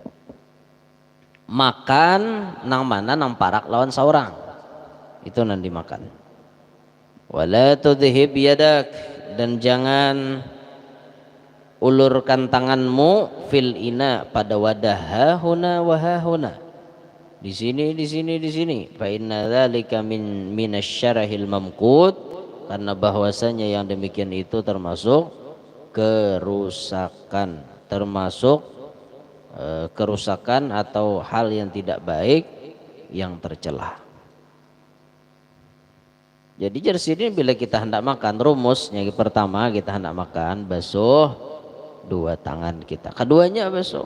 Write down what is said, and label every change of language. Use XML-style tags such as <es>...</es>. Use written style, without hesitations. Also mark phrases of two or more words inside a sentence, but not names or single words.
<bjn>Makan nang mana nang parak lawan saurang. Itu nanti makan.</bjn> <ar>ولا تذهب يدك,</ar> <id>dan jangan ulurkan tanganmu</id> <ar>في الإناء,</ar> <id>pada wadah,</id> <ar>ههنا وههنا,</ar> <id>di sini, di sini, di sini.</id> <ar>فإن ذلك من من الشره الممقوت,</ar> <id>karena bahwasanya yang demikian itu termasuk kerusakan, termasuk kerusakan atau hal yang tidak baik yang tercela. Jadi dari sini bila kita hendak makan, rumusnya pertama kita hendak makan basuh dua tangan kita, keduanya basuh.</id>